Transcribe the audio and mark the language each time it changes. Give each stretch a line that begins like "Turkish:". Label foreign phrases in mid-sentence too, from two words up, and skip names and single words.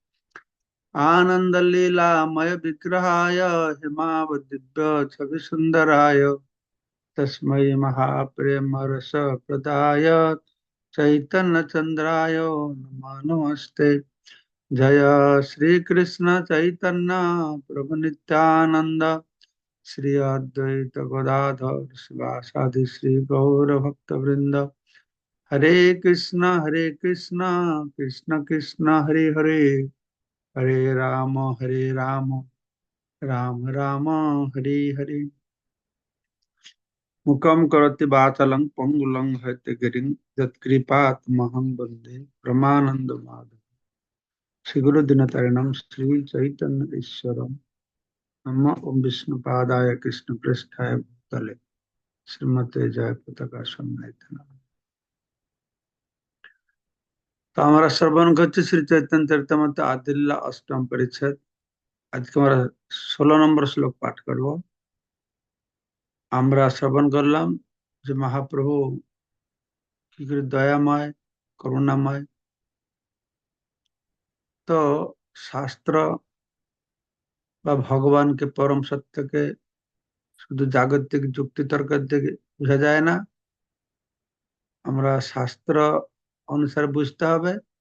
Sanskrit: आनन्दलीलामय विग्रहाय हिमावदिव्य छविसुन्दराय तस्मै महाप्रेमरस प्रदाय चैतन्यचन्द्राय नमो नमस्ते। जय श्री कृष्ण चैतन्य प्रभु नित्यानंद श्री अद्वैत गदाधर शिवासादि श्री गौर भक्त वृंद। हरे कृष्ण कृष्ण कृष्ण हरे हरे, हरे राम राम राम हरे हरे। मुखम करोति वाचालं पंगुलं हयते यत्कृपातमहं वन्दे परमानंद माधव। श्री गुरु दिनतारिणं श्री चैतन्य ईश्वरम्। नमः ओम विष्णुपादाय कृष्ण पृष्ठाय भूतले श्रीमते जय पताका समेत।
Hindi: तो हमारा श्रवण करते श्री चैतन्य चरितमृत आदिल्ला अष्टम परिच्छेद। आज के हमारा
Bangla: 16 নম্বর শ্লোক পাঠ করব। আমরা শ্রবণ করলাম যে মহাপ্রভু কি করে দয়াময় করুণাময়। তো শাস্ত্র বা ভগবানকে পরম সত্যকে শুধু জাগতিক যুক্তি তর্কের দিকে বোঝা যায় না, আমরা শাস্ত্র অনুসারে বুঝতে হবে।